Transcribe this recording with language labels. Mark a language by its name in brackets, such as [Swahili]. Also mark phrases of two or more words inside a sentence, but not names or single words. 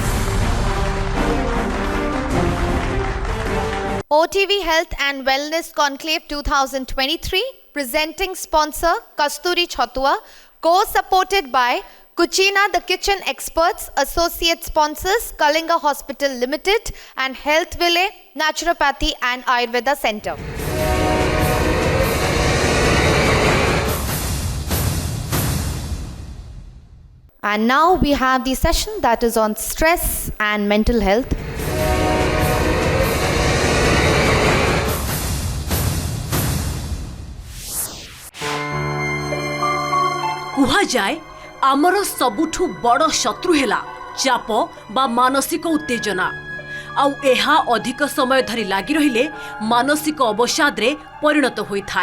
[English] OTV Health and Wellness Conclave 2023, presenting sponsor Kasturi Chatua, co-supported by Kuchina the Kitchen Experts, associate sponsors Kalinga Hospital Limited and Health Ville Naturopathy and Ayurveda Center. And now we have the session that is on stress and mental health. [Odia] କୁହାଜାଏ ଆମର ସବୁଠୁ ବଡ଼ ଶତ୍ରୁ ହେଲା ଚାପ ବା ମାନସିକ ଉତ୍ତେଜନା ଆଉ ଏହା ଅଧିକ ସମୟ ଧରି ଲାଗି ରହିଲେ ମାନସିକ ଅବସାଦ ରେ ପରିଣତ ହୋଇ ଥାଏ।